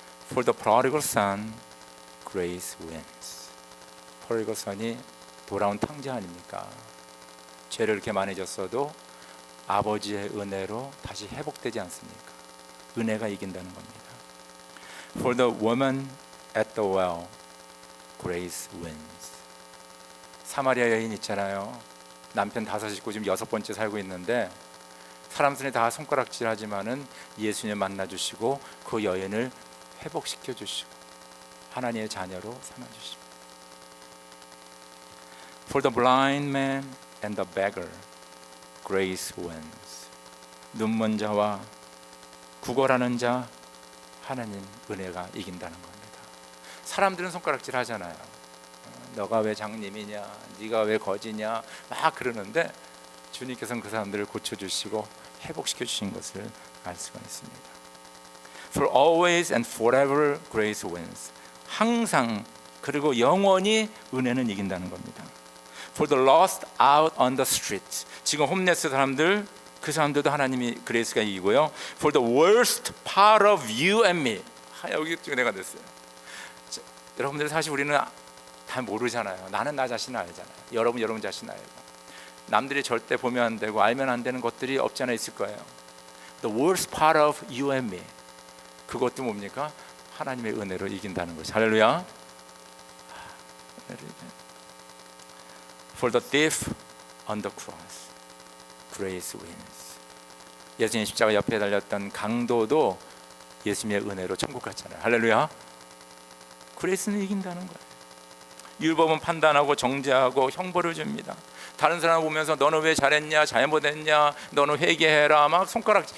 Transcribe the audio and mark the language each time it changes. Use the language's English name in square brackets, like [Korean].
[English] For the prodigal son, grace wins. prodigal son [Korean] 이 돌아온 탕자 아닙니까? 죄를 이렇게 많이 졌어도 아버지의 은혜로 다시 회복되지 않습니까? 은혜가 이긴다는 겁니다. [English] For the woman at the well, grace wins. [Korean] 사마리아 여인 있잖아요. 남편 5 있고 지금 6번째 살고 있는데, 사람 손에 다 손가락질하지만은 예수님 만나주시고 그 여인을 회복시켜 주시고 하나님의 자녀로 삼아주십니다. [English] For the blind man and the beggar, grace wins. [Korean] 눈먼 자와 구걸하는 자, 하나님 은혜가 이긴다는 겁니다. 사람들은 손가락질 하잖아요. 너가 왜 장님이냐, 네가 왜 거지냐 막 그러는데, 주님께서는 그 사람들을 고쳐주시고 회복시켜 주신 것을 알 수가 있습니다. [English] For always and forever grace wins. [Korean] 항상 그리고 영원히 은혜는 이긴다는 겁니다. [English] For the lost out on the street. [Korean] 지금 홈레스 사람들, 그 사람들도 하나님이 그레이스가 이기고요. [English] For the worst part of you and me. [Korean] 여기 은혜가 됐어요. 자, 여러분들 사실 우리는 다 모르잖아요. 나는 나 자신을 알잖아요. 여러분 자신 알고. 남들이 절대 보면 안 되고 알면 안 되는 것들이 없지 않아 있을 거예요. [English] The worst part of you and me, [Korean] 그것도 뭡니까? 하나님의 은혜로 이긴다는 것이. 할렐루야. [English] For the thief on the cross, grace wins. [Korean] 예수님 십자가 옆에 달렸던 강도도 예수님의 은혜로 천국 갔잖아요. 할렐루야. 그레이스는 이긴다는 거예요. 율법은 판단하고 정죄하고 형벌을 줍니다. 다른 사람 보면서 너는 왜 잘했냐, 잘못했냐, 너는 회개해라, 막 손가락.